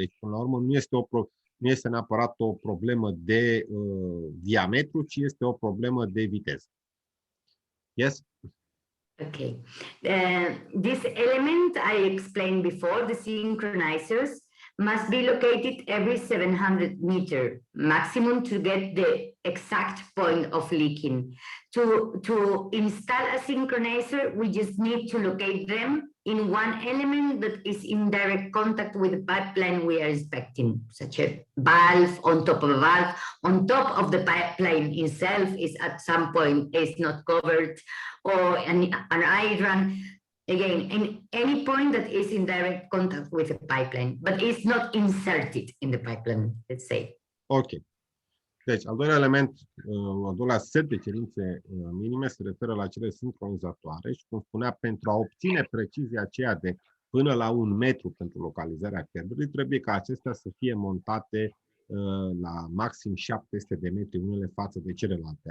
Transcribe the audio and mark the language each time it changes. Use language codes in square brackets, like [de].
[ro] Deci, până la urmă, nu este neapărat o problemă de diametru, ci este o problemă de viteză. [en] Yes? Okay. This element I explained before, the synchronizers, must be located every 700 meters maximum to get the exact point of leaking. To install a synchronizer, we just need to locate them in one element that is in direct contact with the pipeline we are inspecting, such a valve on top of a valve, on top of the pipeline itself is at some point is not covered, or an iron. Again, in any point that is in direct contact with the pipeline, but it's not inserted in the pipeline, let's say. Ok. [ro] Deci, al doilea element, al doilea set de cerințe minime se referă la cele sincronizatoare și, cum spunea, pentru a obține precizia aceea de până la 1 metru pentru localizarea pierderii, trebuie ca acestea să fie montate la maxim 700 de metri unele față de celelalte.